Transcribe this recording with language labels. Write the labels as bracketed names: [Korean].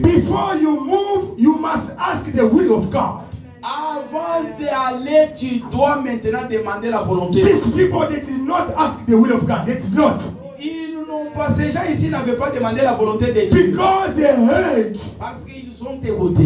[English] Before you move, you must ask the will of God. [French] Avant d'aller, tu dois maintenant demander la volonté de Dieu. [English] These people, they did not ask the will of God. They did not. [French] Ils n'ont pas, ces gens ici n'avaient pas demandé la volonté de Dieu. [English] Because they heard [French] Parce qu'ils ont dégoûté.